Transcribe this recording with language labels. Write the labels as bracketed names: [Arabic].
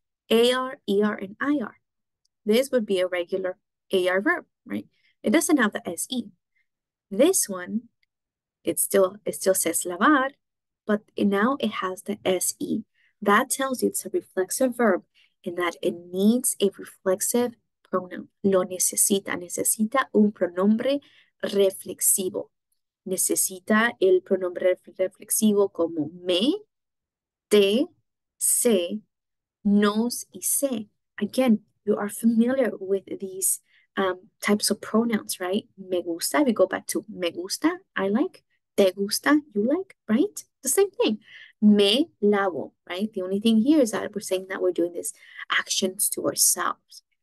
[English] AR, ER, and IR. This would be a regular AR verb, right? It doesn't have the SE. This one, it still says lavar, but now it has the SE. That tells you it's a reflexive verb and that it needs a reflexive pronoun. [Spanish] Lo necesita. Necesita un pronombre reflexivo. Necesita el pronombre reflexivo como me, te, se, nos y se. [English] Again, you are familiar with these types of pronouns, right? [Spanish] Me gusta, [English] we go back to [Spanish] me gusta, [English] I like. [Spanish] Te gusta, [English] you like, right? The same thing. [Spanish] Me lavo, right? [English] The only thing here is that we're saying that we're doing these actions to ourselves.